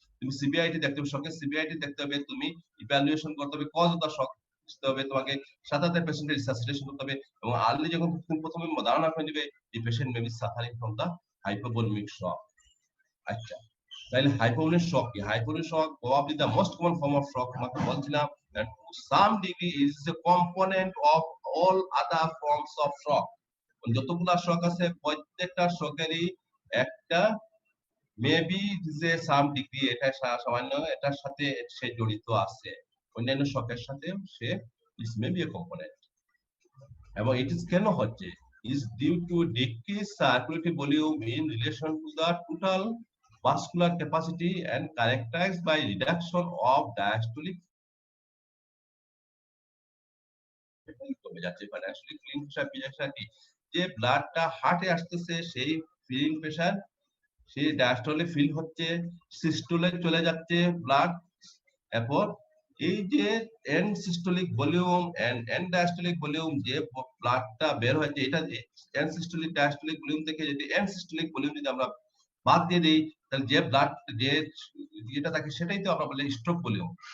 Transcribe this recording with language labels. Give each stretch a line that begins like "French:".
Bangla: তুমি সিবিআইটি দেখতে হবে, শকের সিবিআইটি দেখতে হবে, তুমি ইভালুয়েশন করতে হবে, কজ অফ দা শক বুঝতে হবে, তোমাকে সাথে সাথে পেশেন্টের রিসাসিটেশন করতে হবে, এবং আর্লি যখন তুমি প্রথমে ধারণা করে নিবে এই patient
English: May be suffering from the hypovolemic shock.
Bangla: আচ্ছা, তাহলে হাইপোভলিমিক শক কি? Hypovolaemic shock
English: Probably the most common form of shock.
Bangla: তোমাকে বলছিলাম
English: that to some degree is a component of all other forms of shock।
Bangla: যতগুলা শক আছে প্রত্যেকটা শকেরই একটা মেবি যে সাম ডিগ্রি, এটা সামান্য এটার সাথে সে জড়িত আছে, অন্যান্য শকের সাথে সে ইস মেবি এ কম্পোনেন্ট।
English: এবং it is কেন হচ্ছে, is due to decreased circulatory volume in relation to the total vascular capacity and characterized by reduction of diastolic
Bangla: কমে যাচ্ছে। মানে আসলে ফিলিং প্রেসার কি, যে ব্লাডটা হার্টে আসতেছে সেই ফিলিং প্রেসার সেই ডায়াস্টলে ফিল হচ্ছে, সিস্টোলে চলে যাচ্ছে ব্লাড। এরপর এই যে and systolic volume and and diastolic volume, যে ব্লাডটা বের হচ্ছে, এটা এন্ড সিস্টোলিক ডায়াস্টলিক ভলিউম থেকে যদি এন্ড সিস্টোলিক ভলিউম যদি আমরা বাদ দিয়ে দিই, তাহলে যে ব্লাড যে যেটা থাকে সেটাই তো আমরা বলি স্ট্রোক ভলিউম।